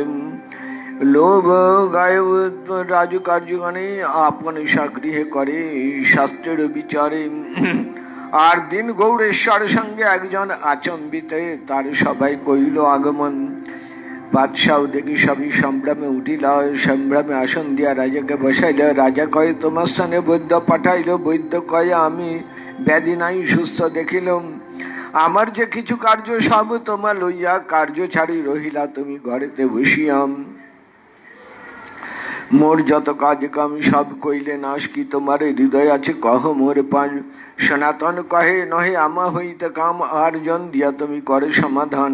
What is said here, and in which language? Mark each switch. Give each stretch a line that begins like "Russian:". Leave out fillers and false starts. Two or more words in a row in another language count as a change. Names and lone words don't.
Bangla: লোভ গায়ব রাজু কার্যগণে আপন গৃহে করে শাস্ত্রের বিচারে। আর দিন গৌড়েশ্বর সঙ্গে একজন আচম্বিতে তার সবাই কইল আগমন। বাদশাহ দেখি সভী সম্ভ্রমে উঠিল সম্ভ্রমে আসন দিয়া রাজা কে বসাইল। রাজা কহে তুমহার স্থানে বৈদ্য পাঠাইল। বৈদ্য কহে আমি ব্যাধি নাই সুস্থ দেখিলাম। আমার যে কিছু কার্য সব তোমা লইয়া কার্য ছাড়ি রহিলা তুমি ঘরেতে বসিয়াম। মোর যত কাজ কাম সব কইলে নাশ কী তুমহারে হৃদয় আছে কহ মোর পান। সনাতন কহে নহে আমা হইতে কাম আর জন দিয়া তুমি করে সমাধান।